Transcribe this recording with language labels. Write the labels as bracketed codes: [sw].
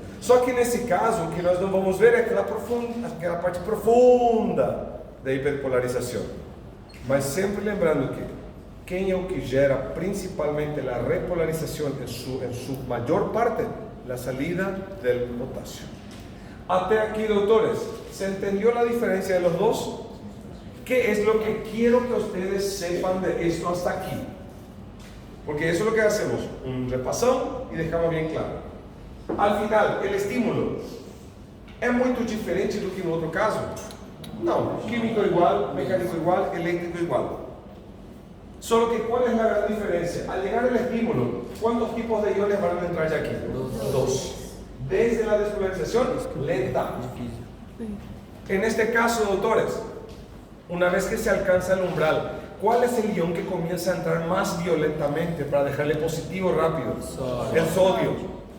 [pt] Só que nesse caso, o que nós não vamos ver é aquela parte profunda da hiperpolarização. Mas sempre lembrando que quem é o que gera principalmente a repolarização em sua maior parte? A salida do potássio. Até aqui, [es] doutores, ¿se entendió la diferencia de los dos? ¿Qué es lo que quiero que ustedes sepan de esto hasta aquí? Porque eso es lo que hacemos, un repasón y dejamos bien claro. Al final, el estímulo [pt] é muito diferente do que no outro caso? Não, químico igual, mecânico igual, eléctrico igual. [es] Solo que ¿cuál es la gran diferencia? Al llegar el estímulo, ¿cuántos tipos de iones van a entrar ya aquí? Dos. Desde la despolarización lenta. En este caso, doutores, una vez que se alcanza el umbral, ¿cuál es el ion que comienza a entrar más violentamente para dejarle positivo rápido? El sodio.